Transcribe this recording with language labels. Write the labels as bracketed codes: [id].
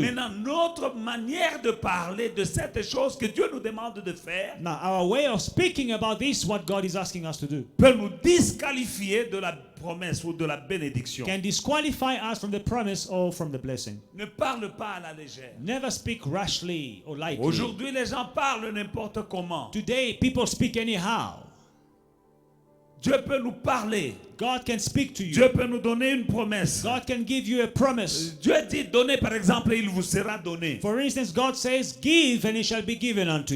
[fr] Maintenant, notre manière de parler de cette chose que Dieu nous demande de faire [en] Now, our way of speaking about this, what God is asking us to do, [fr] peut nous disqualifier de la promesse ou de la bénédiction. [en] can disqualify us from the promise or from the blessing. [fr] Ne parle pas à la légère. [en] Never speak rashly or lightly. [fr] Aujourd'hui, les gens parlent n'importe comment. [en] Today, people speak anyhow. [fr] Dieu peut nous parler. [en] God can speak to you. [fr] Dieu peut nous donner une promesse. [en] God can give you a promise. [fr] Dieu dit, donnez par exemple, et il vous sera donné. [en] For instance, God says, give and it shall be given unto